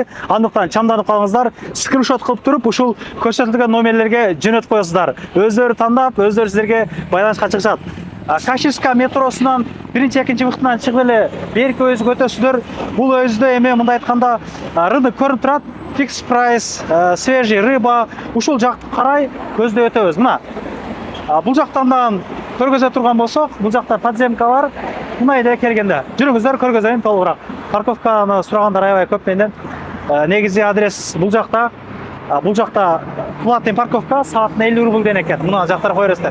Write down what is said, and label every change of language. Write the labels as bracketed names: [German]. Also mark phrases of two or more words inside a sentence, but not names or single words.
[Kyrgyz] Андыктан чамданып калыңыздар, скриншот кылып туруп, ушул көрсөтүлгөн номерлерге жөнөтүп коесуздар. Өздөрү тандап, өздөрү силерге байланышка чыгышат. Каширска метросунан биринчи экинчи вахтынан чыгып эле берки өйүзгө өтөсүздөр. Бул өйүздө эми мындай айтканда рынок көрүнүп турат. Fix price, [Russian] свежий рыба, [Kyrgyz] ушул жакты карай көздөй өтөбүз. Мына бул жактан көргөзө турган болсок, бул жакта подземка бар. Мына эле келгенде жүрүңүздөр, көргөзөйүн толугураак. Парковканы сурагандар аябай көп менден. Негизи адрес бул жакта. Бул жакта [Russian] платный парковка, [Kyrgyz] саатына 50 рубль деген экен. Мына жактар кое бересиздер.